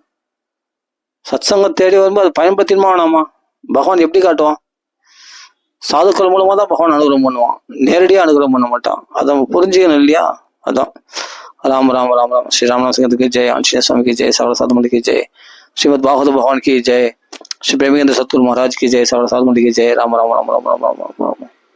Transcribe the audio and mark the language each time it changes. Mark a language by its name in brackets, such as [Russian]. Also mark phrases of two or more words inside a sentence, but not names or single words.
[Tamil] சத் சங்கம் தேடி வரும்போது அது பயன்படுத்தினுமா வேணாமா? பகவான் எப்படி காட்டுவான்? சாதுக்கள் மூலமா தான் பகவான் அனுகிரகம் பண்ணுவான், நேரடியா அனுகிரகம் பண்ண மாட்டான். அதை புரிஞ்சுக்கணும் இல்லையா? அதான் ராம ராம ராம ராம. ஸ்ரீ ராமநாத சிங்கத்துக்கு ஜெய், ஆஞ்சநேய சுவாமிக்கு ஜெய், சவர சாதுமணிக்கு ஜெய், ஸ்ரீமத் பாகவத பகவான் [Hindi] की जय, श्री प्रेमेंद्र सतगुरु महाराज की जय, सवरा साधु की जय। राम राम राम राम राम राम राम राम।